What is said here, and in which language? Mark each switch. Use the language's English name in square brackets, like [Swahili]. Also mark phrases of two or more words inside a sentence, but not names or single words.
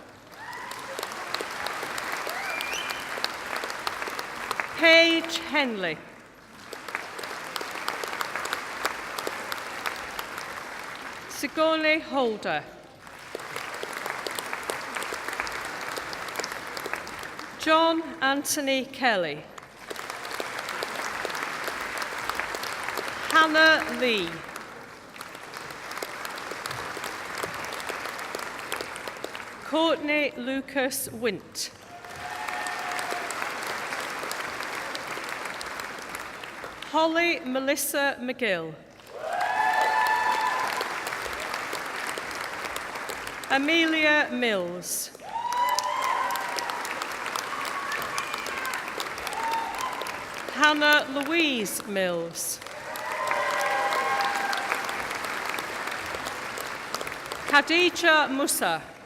[English] Paige Henley. Sigourney Holder. John Anthony Kelly. Hannah Lee. Courtney Lucas Wint. Holly Melissa McGill. Amelia Mills. Hannah Louise Mills. Khadija Musa.